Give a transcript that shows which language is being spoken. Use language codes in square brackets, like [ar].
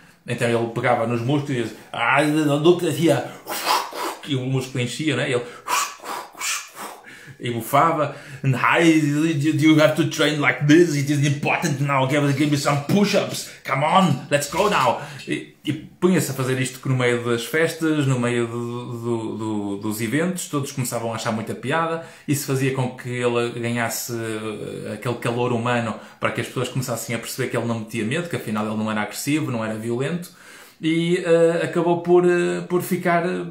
[pt] Então ele pegava nos músculos e dizia, e o músculo enchia, né? Ele e bufava, [en] and you have to train like this, it is important now, give me some push-ups, come on, let's go now. [pt] E punha-se a fazer isto no meio das festas, no meio dos eventos, todos começavam a achar muita piada, isso fazia com que ele ganhasse aquele calor humano para que as pessoas começassem a perceber que ele não metia medo, que afinal ele não era agressivo, não era violento, e acabou por ficar